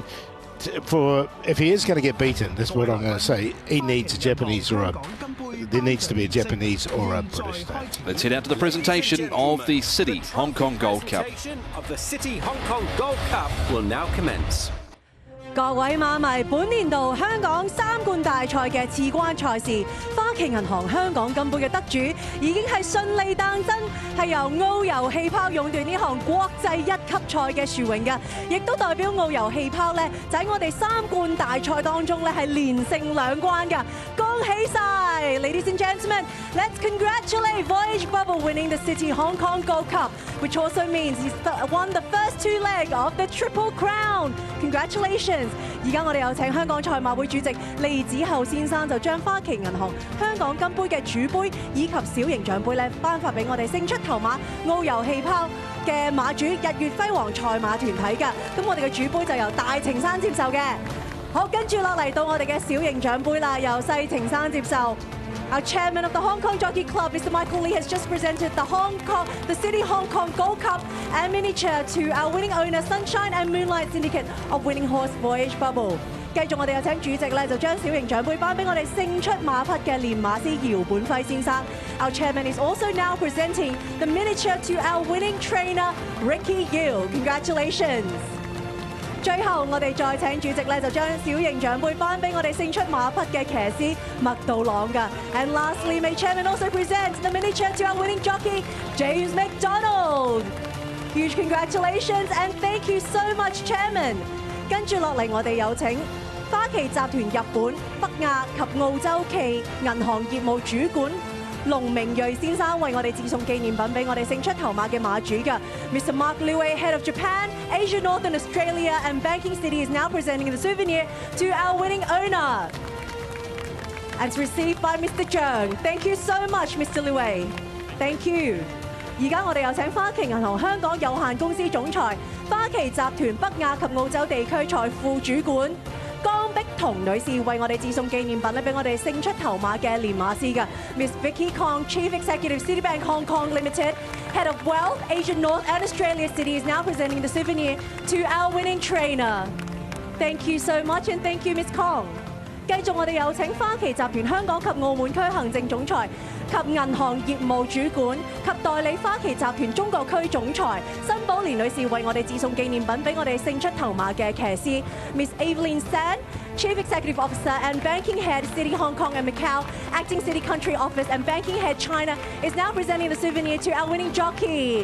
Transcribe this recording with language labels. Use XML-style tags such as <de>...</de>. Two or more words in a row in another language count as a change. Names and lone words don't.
<en>If he is going to get beaten, that's what I'm going to say. He needs a Japanese there needs to be a Japanese or a British state. Let's head out to the presentation of the City Hong Kong Gold Cup. Of the City Hong Kong Gold Cup will now commence.</en> <yue>各位馬迷，本年度香港3冠大賽嘅次關賽事，花旗銀行香港金杯嘅得主已經係順利誕生，係由澳遊氣泡勇奪呢項國際1級賽嘅殊榮嘅，亦都代表澳遊氣泡咧就喺我哋3冠大賽當中咧係連勝2關嘅，恭喜晒 ！</yue> <en>Ladies and gentlemen, let's congratulate Voyage Bubble winning the City Hong Kong Gold Cup, which also means he's won the first 2 legs of the Triple Crown. Congratulations！</en> <yue>而家我哋有請香港賽馬會主席利子厚先生就將花旗銀行香港金杯嘅主杯以及小型獎杯咧頒發俾我哋勝出頭馬澳遊氣泡嘅馬主日月輝煌賽馬團體㗎。咁我哋嘅主杯就由大程生接受嘅。好，跟住落嚟到我哋嘅小型獎杯啦，由細程生接受。</yue> <en>Our chairman of the Hong Kong Jockey Club, Mr. Michael Lee, has just presented the City Hong Kong Gold Cup and miniature to our winning owner, Sunshine and Moonlight Syndicate of winning horse Voyage Bubble.</en> <yue>繼續我哋有請主席咧，就將小型獎杯頒俾我哋勝出馬匹嘅練馬師姚本輝先生。</yue> <en>Our chairman is also now presenting the miniature to our winning trainer, Ricky Gill. Congratulations!</en> <yue>最後我哋再請主席咧，就將小型獎杯頒俾我哋勝出馬匹嘅騎師麥道朗㗎。</yue> <en>And lastly, may chairman also present the miniature to our winning jockey, James McDonald. Huge congratulations and thank you so much, chairman.</en> <yue>跟住落嚟，我哋有請花旗集團日本、北亞及澳洲暨銀行業務主管龍明瑞先生為我哋致送紀念品俾我哋勝出頭馬嘅馬主㗎。Mr.</yue> <en>Mark Liu, Head of Japan, Asia, Northern Australia and Banking City is now presenting the souvenir to our winning owner. And it's received by Mr. Zhang. Thank you so much, Mr. Liu. Thank you.</en> <yue>而家我哋有請花旗銀行香港有限公司總裁、花旗集團北亞及澳洲地區財富主管江碧彤女士為我哋致送紀念品咧，俾我哋勝出頭馬嘅練馬師嘅</yue> <en>Miss Vicky Kong, Chief Executive Citibank Hong Kong Limited, Head of Wealth, Asia North and Australia City is now presenting the souvenir to our winning trainer. Thank you so much and thank you, Miss Kong.</en> <yue>繼續我哋有請花旗集團香港及澳門區行政總裁及銀行業務主管及代理花旗集團中國區總裁辛寶蓮女士為我哋致送紀念品俾我哋勝出頭馬嘅騎師</yue> <en>Miss Evelyn San, Chief Executive Officer and Banking Head City Hong Kong and Macau, Acting City Country Office and Banking Head China is now presenting the souvenir to our winning jockey.</en>